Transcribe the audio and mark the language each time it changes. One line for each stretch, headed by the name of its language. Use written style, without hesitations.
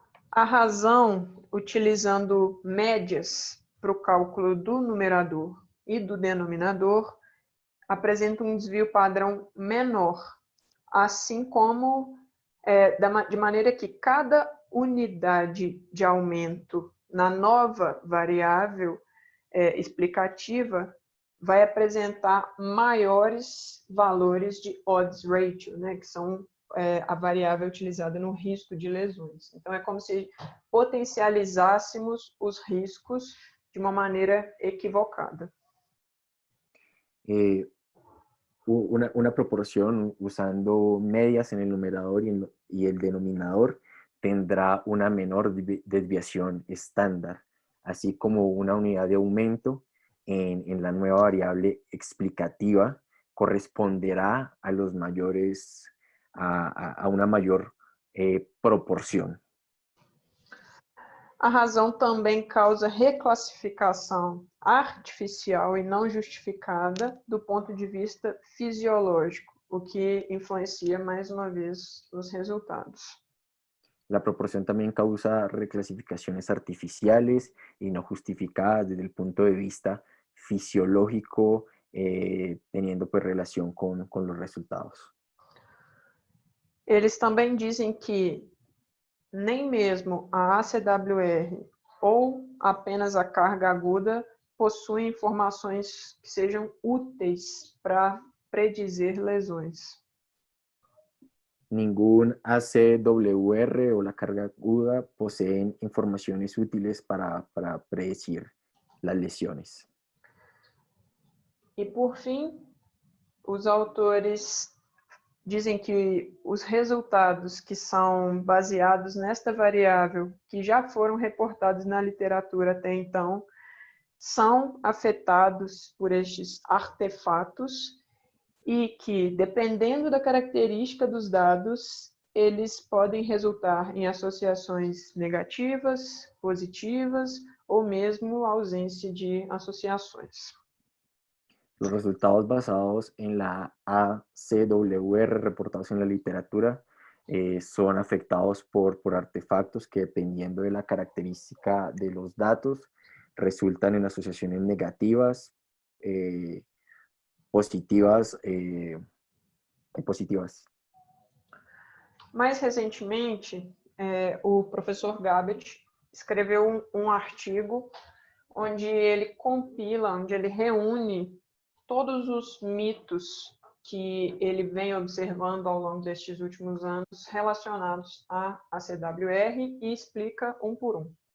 Portuguese: A razão, utilizando médias para o cálculo do numerador e do denominador, apresenta um desvio padrão menor, assim como de maneira que cada unidade de aumento na nova variável explicativa vai apresentar maiores valores de odds ratio, né, que são a variável utilizada no risco de lesões. Então, é como se potencializássemos os riscos de uma maneira equivocada.
Spanish: Una proporción usando medias en el numerador y el denominador tendrá una menor desviación estándar, así como una unidad de aumento en la nueva variable explicativa corresponderá a los mayores, a una mayor proporción.
Portuguese: A razão também causa reclassificação artificial e não justificada do ponto de vista fisiológico, o que influencia mais uma vez os resultados.
Spanish: La proporción también causa reclasificaciones artificiales y no justificadas desde el punto de vista fisiológico, teniendo pues relación con los resultados.
Portuguese: Eles também dizem que nem mesmo a ACWR ou apenas a carga aguda possuem informações que sejam úteis para predizer lesões.
Spanish: Ningún ACWR o la carga aguda poseen informaciones útiles para predecir las lesiones.
Portuguese: E por fim, os autores dizem que os resultados que são baseados nesta variável, que já foram reportados na literatura até então, são afetados por estes artefatos e que, dependendo da característica dos dados, eles podem resultar em associações negativas, positivas ou mesmo ausência de associações.
Spanish: Los resultados basados en la ACWR reportados en la literatura son afectados por artefactos que, dependiendo de la característica de los datos, resultan en asociaciones negativas, positivas y positivas.
Portuguese: Mais recentemente, o professor Gabbett escreveu um artigo onde ele compila, onde ele reúne todos os mitos que ele vem observando ao longo destes últimos anos relacionados à ACWR e explica um por um.